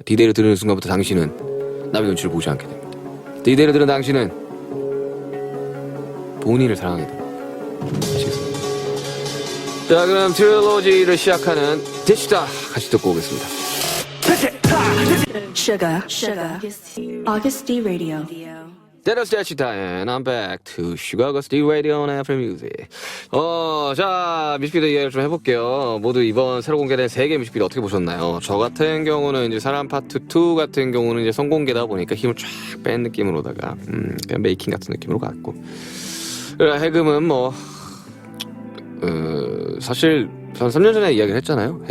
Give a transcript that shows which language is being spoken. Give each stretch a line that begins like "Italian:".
Korean: D-Day를 들으는 순간부터 당신은 남의 눈치를 보지 않게 됩니다. D-Day를 들은 당신은 본인을 사랑하게 됩니다. 아시겠습니까? 자, 그럼 트릴로지를 시작하는 데시다 같이 듣고 오겠습니다.
English: Sugar. August D Radio. That is 데시다 and I'm back to Sugar August D Radio on Apple Music.
Korean: 자, 뮤직비디오 이야기를 좀 해볼게요. 모두 이번 새로 공개된 3개 뮤직비디오 어떻게 보셨나요? 저 같은 경우는 이제 사람 파트 2 같은 경우는 이제 선공개다 보니까 힘을 쫙 뺀 느낌으로다가 그냥 메이킹 같은 느낌으로 갔고, 해금은 뭐 사실 한 3년 전에 이야기를 했잖아요.